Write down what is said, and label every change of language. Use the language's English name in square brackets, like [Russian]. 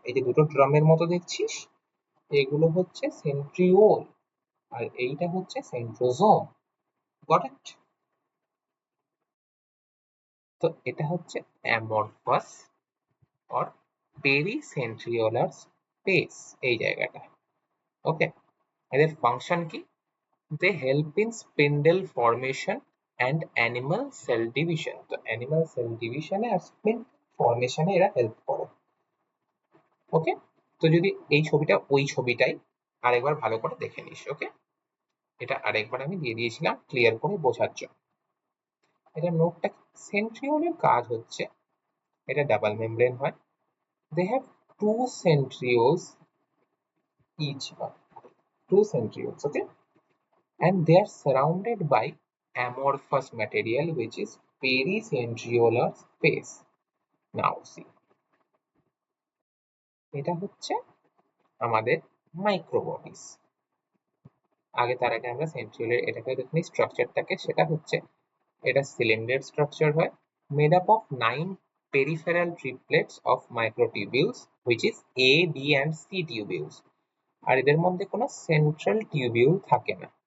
[Bangla] এই যে দুটো ড্রামের মতো দেখছিস, এগুলো হচ্ছে সেন্ট্রিওল, আর এইটা হচ্ছে সেন্ট্রোজোম। Got it? তো এটা হচ্ছে অ্যামরফাস অর পেরিসেন্ট্রিওলার স্পেস, এই জায়গাটা। ওকে, এদের ফাংশন কি? [English] They help in spindle formation and animal cell division. [Bangla] তো [English] animal cell division [Bangla] আর [English] spindle formation [Bangla] এ এরা হেল্প করে। ওকে, তো যদি এই ছবিটা ওই ছবিটাই আরেকবার ভালো করে দেখে নিস। ওকে, এটা আরেকবার আমি দিয়ে দিয়েছিলাম ক্লিয়ার করে বোঝার জন্য। এটা নোটটা, সেন্ট্রিওলের কাজ হচ্ছে, এটা ডাবল মেমব্রেন হয়। [English] They have two centrioles each one, two centrioles. Okay, and they are surrounded by amorphous material which is pericentriolar space. Now see, [Bangla] এটা হচ্ছে আমাদের মাইক্রোবডিস। আগে তার আগে আমরা সেন্ট্রিওলের এটাকে দেখি স্ট্রাকচারটাকে। সেটা হচ্ছে, এটা সিলিন্ডার স্ট্রাকচার হয়, [English] made up of 9 peripheral triplets of microtubules which is A, B and C tubules, [Bangla] আর এদের মধ্যে কোনো সেন্ট্রাল টিউবিউল থাকে না।